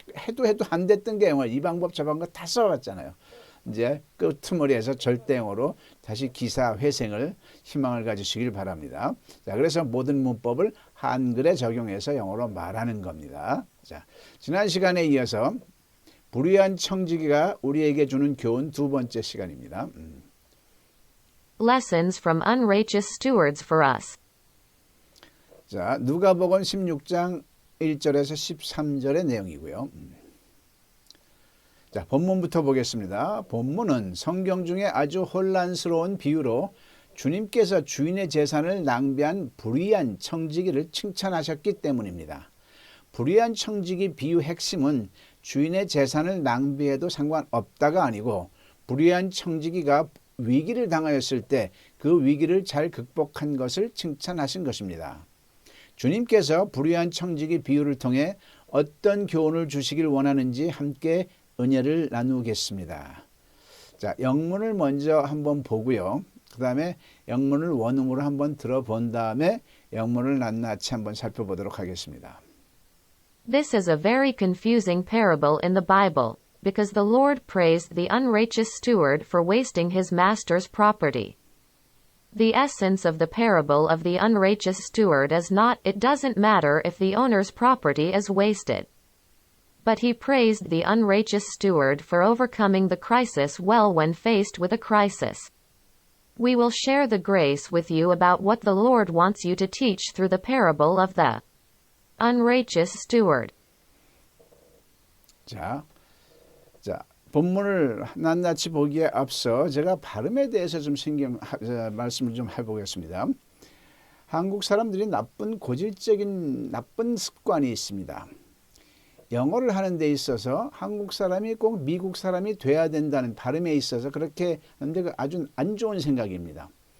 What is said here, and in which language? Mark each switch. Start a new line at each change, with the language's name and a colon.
Korean: 해도 안 됐던 게 영어. 이 방법 저 방법 다 써봤잖아요. 이제 끄트머리에서 절대 영어로 다시 기사 회생을 희망을 가지시길 바랍니다. 자, 그래서 모든 문법을 한글에 적용해서 영어로 말하는 겁니다. 자, 지난 시간에 이어서 불의한 청지기가 우리에게 주는 교훈 두 번째 시간입니다.
English: Lessons from unrighteous stewards for us.
Korean: 자, 누가복음 16장 1절에서 13절의 내용이고요. 자, 본문부터 보겠습니다. 본문은 성경 중에 아주 혼란스러운 비유로 주님께서 주인의 재산을 낭비한 불의한 청지기를 칭찬하셨기 때문입니다. 불의한 청지기 비유 핵심은 주인의 재산을 낭비해도 상관없다가 아니고 불의한 청지기가 위기를 당하였을 때 그 위기를 잘 극복한 것을 칭찬하신 것입니다. 주님께서 불의한 청지기 비유를 통해 어떤 교훈을 주시길 원하는지 함께 은혜를 나누겠습니다. 자, 영문을 먼저 한번 보고요. 그 다음에 영문을 원음으로 한번 들어본 다음에 영문을 낱낱이 한번 살펴보도록 하겠습니다.
English: This is a very confusing parable in the Bible, because the Lord praised the unrighteous steward for wasting his master's property. The essence of the parable of the unrighteous steward is not, it doesn't matter if the owner's property is wasted. But he praised the unrighteous steward for overcoming the crisis well when faced with a crisis. We will share the grace with you about what the Lord wants you to teach through the parable of the unrighteous steward.
Korean: 자, 본문을 낱낱이 보기에 앞서 제가 발음에 대해서 좀 말씀을 좀 해보겠습니다. 한국 사람들이 고질적인 나쁜 습관이 있습니다. 영어를 하는 데 있어서 한국 사람이 꼭 미국 사람이 돼야 된다는 발음에 있어서 그렇게 하는데 아주 안 좋은 생각입니다.